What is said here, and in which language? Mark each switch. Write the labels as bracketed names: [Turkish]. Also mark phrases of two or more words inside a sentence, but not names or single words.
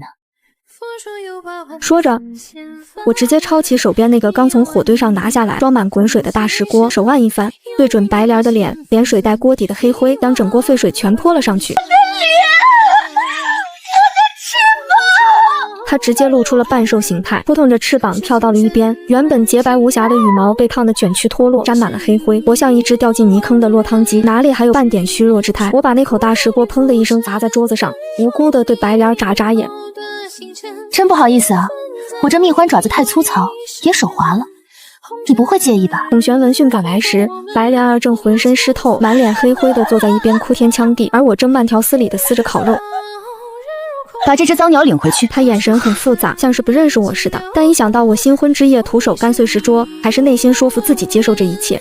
[Chinese] 說着，我直接抄起手邊那個剛從火堆上拿下來裝滿滾水的大石鍋，手腕一翻，對準白蓮的臉，連水帶鍋底的黑灰將整鍋沸水全潑了上去。它直接露出了半獸形態，撲騰着翅膀跳到了一邊，原本潔白無瑕的羽毛被燙得捲曲脫落，沾滿了黑灰，活像一隻掉進泥坑的落湯雞，哪裡還有半點虛弱之態。我把那口大石鍋砰的一聲砸在桌子上，無辜的對白蓮眨眨眼。真不好意思啊，我這蜜獾爪子太粗糙，也手滑了，你不會介意吧？孔玄聞訊趕來時，白蓮兒正渾身濕透，滿臉黑灰的坐在一邊哭天搶地，而我正慢條斯理的撕着烤肉。把這隻髒鳥領回去。他眼神很複雜，像是不認識我似的，但一想到我新婚之夜徒手乾碎石桌，還是內心說服自己接受這一切。